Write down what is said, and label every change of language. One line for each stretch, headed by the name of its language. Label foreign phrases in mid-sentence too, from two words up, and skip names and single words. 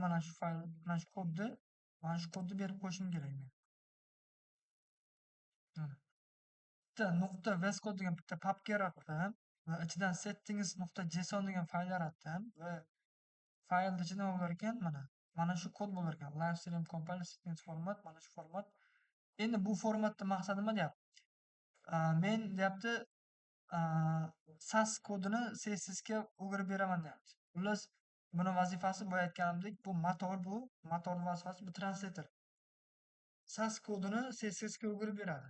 Uzbek: Mana shu fayl, mana shu kodni, berib qo'yishim kerak men. Bitta nuqta ves kod degan bitta papka yaratdim va ichidan settings.json degan fayl yaratdim va faylni ichida nima bo'lar ekan? Mana shu kod bo'lar ekan.
English: Live stream compile settings format,
Uzbek: mana shu format. Endi bu formatda maqsad nima deyapti? Men deyapti SAS kodini CSS ga o'girib beraman deyapti. Xullas, buni vazifasi boya aytganimdek, bu motor vazifasi bu translator. SAS kodini CSS ga o'girib beradi.